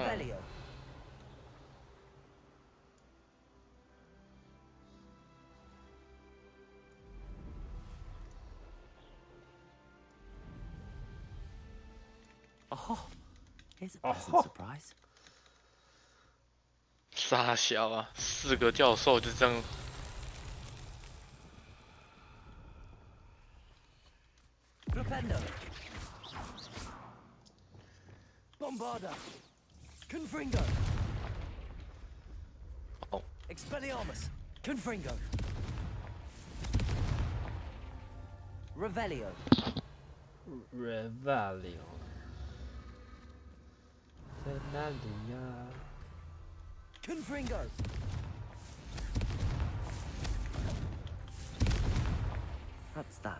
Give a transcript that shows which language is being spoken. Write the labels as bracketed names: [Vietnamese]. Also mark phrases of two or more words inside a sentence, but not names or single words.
[English] Revelio. Oh, here's a pleasant surprise. [Chinese] 傻小啊，4个教授就这样。 [English] Flipendo. Bombarda. Confringo. Oh. Expelliarmus. Confringo. Revelio. [Chinese] Revelio 在哪里呀？ [English] Confringo. That's that.